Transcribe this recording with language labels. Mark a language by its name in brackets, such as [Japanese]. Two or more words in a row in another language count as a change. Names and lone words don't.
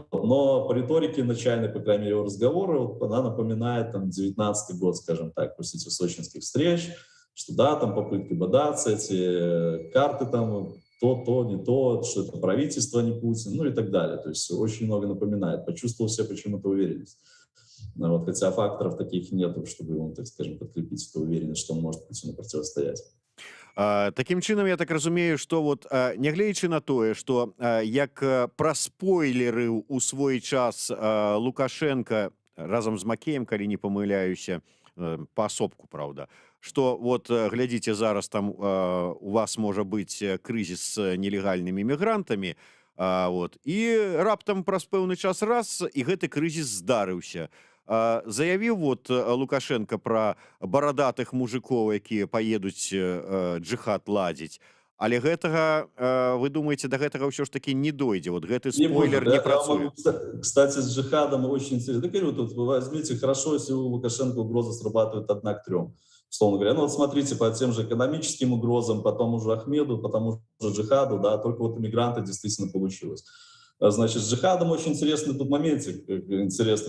[Russian] Но по риторике начальной, по крайней мере, его разговора, вот, она напоминает там 19-й год, скажем так, после этих сочинских встреч, что да, там попытки бодаться, эти карты там то, не то, что это правительство, а не Путин, ну и так далее. То есть очень много напоминает. Почувствовал себе почему-то уверенность. Вот, хотя факторов таких нет, чтобы ему, так скажем, подкрепить эту уверенность, что он может Путину противостоять. [Belarusian] Такім чынам я так разумею, што вот нягледзячы на тое, што як праспойлерыў у свой час Лукашенко разам з Макеем, калі не памыляюся, паасобку, праўда, што вот глядзіце, зараз там у вас можа быць крызіс з нелегальнымі мігрантамі, вот, і раптам праз пэўны час раз і гэты крызіс здарыўся. Заявіў вот Лукашенко пра барадатых мужикоў, якія паедуць джыхад ладзіць. Але гэтага, вы думаеце, да гэтага ўсё ж таки не дойдзе? Вот гэты [Russian] Не [Belarusian] спойлер [Russian] будет. [Belarusian] не [Russian] Я [Belarusian] працуе. [Russian] могу, кстати, с джихадом очень интересно. Так говорю, тут вы возьмите, хорошо, если у Лукашенко угрозы срабатывают 1 к 3, условно говоря. Ну вот смотрите, по тем же экономическим угрозам, по тому же Ахмеду, по тому же джихаду, да, только вот иммигранты действительно получилось. Значит, с джихадом очень интересный тут моментик, интересный.